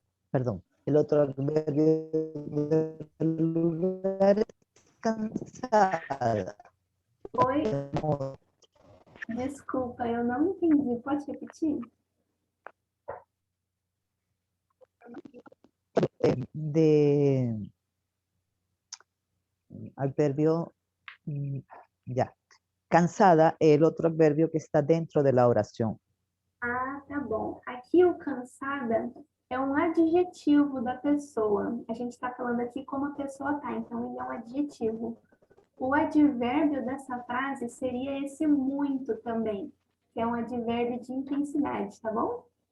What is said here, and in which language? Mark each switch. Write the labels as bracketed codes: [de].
[es] Perdón, el otro adverbio del lugar es cansada. [pt] Oi? Desculpa, eu não entendi. Pode repetir? [es] De adverbio, ya. Cansada es el otro adverbio que está dentro de la oración. [pt] Ah, tá bom. Aqui o cansada é um adjetivo da pessoa. A gente está falando aqui como a pessoa tá, então ele é um adjetivo. O advérbio dessa frase seria esse muito também, que é um advérbio de intensidade, tá bom?